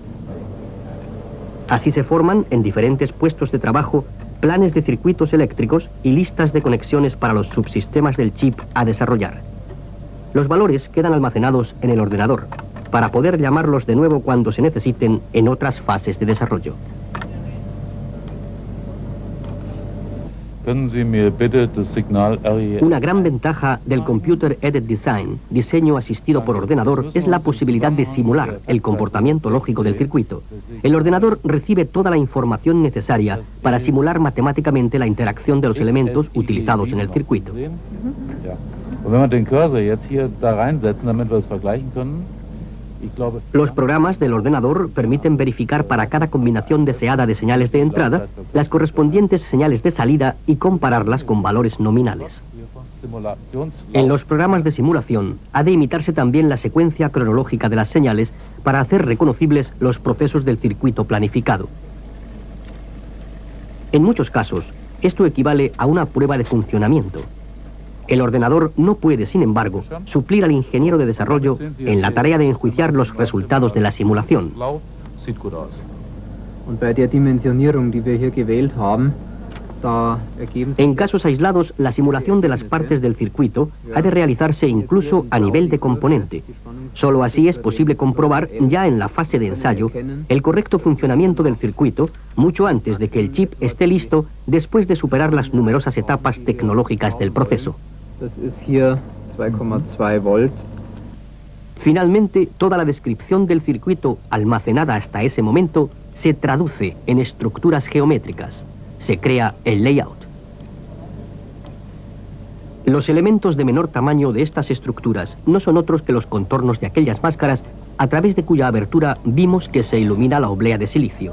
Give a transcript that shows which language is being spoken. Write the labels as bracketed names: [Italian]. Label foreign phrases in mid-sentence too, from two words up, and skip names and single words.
[Spanish] Así se forman en diferentes puestos de trabajo planes de circuitos eléctricos y listas de conexiones para los subsistemas del chip a desarrollar. Los valores quedan almacenados en el ordenador, para poder llamarlos de nuevo cuando se necesiten en otras fases de desarrollo. [German] Können Sie mir bitte das Signal RES? [Spanish] Una gran ventaja del [English] Computer Aided Design, [Spanish] diseño asistido por ordenador, es la posibilidad de simular el comportamiento lógico del circuito. El ordenador recibe toda la información necesaria para simular matemáticamente la interacción de los elementos utilizados en el circuito. [German] Ja. Und wenn wir den Cursor jetzt hier da reinsetzen, damit wir es vergleichen können, ich glaube, [Spanish] Los programas del ordenador permiten verificar para cada combinación deseada de señales de entrada las correspondientes señales de salida y compararlas con valores nominales. En los programas de simulación ha de imitarse también la secuencia cronológica de las señales para hacer reconocibles los procesos del circuito planificado. En muchos casos, esto equivale a una prueba de funcionamiento. El ordenador no puede, sin embargo, suplir al ingeniero de desarrollo en la tarea de enjuiciar los resultados de la simulación. [German] blau sieht gut aus. Und bei der Dimensionierung, die wir hier gewählt haben, da ergeben sich [Spanish] En casos aislados, la simulación de las partes del circuito ha de realizarse incluso a nivel de componente. Solo así es posible comprobar, ya en la fase de ensayo, el correcto funcionamiento del circuito mucho antes de que el chip esté listo después de superar las numerosas etapas tecnológicas del proceso. [German] Das ist hier 2,2 Volt. [Spanish] Finalmente, toda la descripción del circuito almacenada hasta ese momento se traduce en estructuras geométricas. Se crea el layout. Los elementos de menor tamaño de estas estructuras no son otros que los contornos de aquellas máscaras a través de cuya abertura vimos que se ilumina la oblea de silicio.